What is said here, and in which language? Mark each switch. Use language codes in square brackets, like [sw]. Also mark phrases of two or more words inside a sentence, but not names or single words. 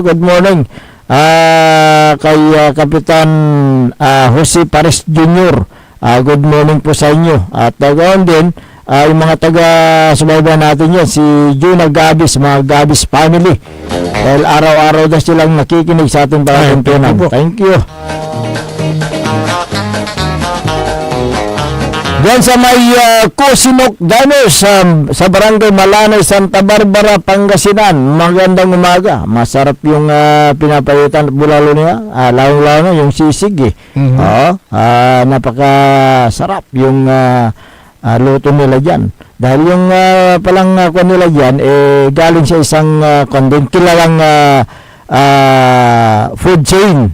[en] Good morning [tl] kay Kapitan Jose Pares Jr. [en] Good morning [tl] po sa inyo. At ganoon din yung mga taga-subaybay natin yan, si Juna Gabis, mga Gabis family. Dahil araw-araw na silang nakikinig sa ating palatuntunan. [en] Thank you. [tl] Diyan sa may Kusinok Danos sa Barangay Malanay, Santa Barbara, Pangasinan. Magandang umaga. Masarap yung pinapalitan at bulalo niya. Lalo-lalo yung sisig napakasarap yung luto nila dyan. Dahil yung palang nila dyan, galing sa isang kilalang [en] food chain.